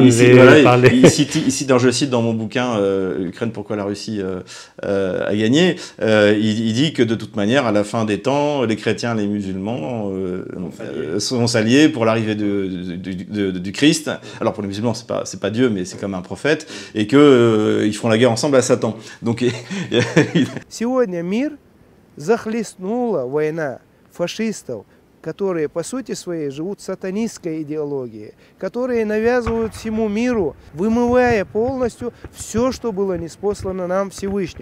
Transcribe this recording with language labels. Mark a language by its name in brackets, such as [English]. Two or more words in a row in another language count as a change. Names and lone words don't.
[French] il cite, je cite dans mon bouquin Ukraine, pourquoi la Russie a gagné. Il dit que de toute manière, à la fin des temps, les chrétiens, les musulmans sont s'allier pour l'arrivée du Christ. Alors pour les musulmans, c'est pas Dieu, mais c'est comme un prophète, et que ils feront la guerre ensemble à Satan. Donc [Russian] Сегодня мир захлестнула война фашистов, которые по сути своей живут сатанистской идеологией, которые навязывают всему миру, вымывая полностью все, что было ниспослано нам Всевышним.